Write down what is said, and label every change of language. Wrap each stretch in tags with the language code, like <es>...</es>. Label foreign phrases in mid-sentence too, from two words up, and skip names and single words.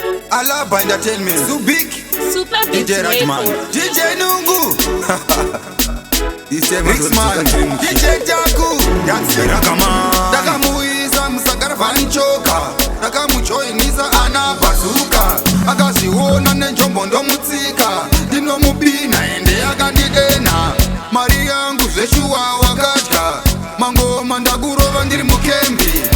<en>Alaba Entertainment. Subik. Super D J Mix Rajman. Records. D J Nungu. Ise Mix Rixman. Man. D J Jaku. That's it. Ragaman.</en> <sn>Ndakamuisa Musagara Vanchoka. Ndakamujoinisa ana Bazuka. Akazviona nenjombo ndomutsika. Ndinomupina ende akandidena. Mari yangu zveshuwa wakadya. Mangoma ndakurova ndiri mukembi.</sn>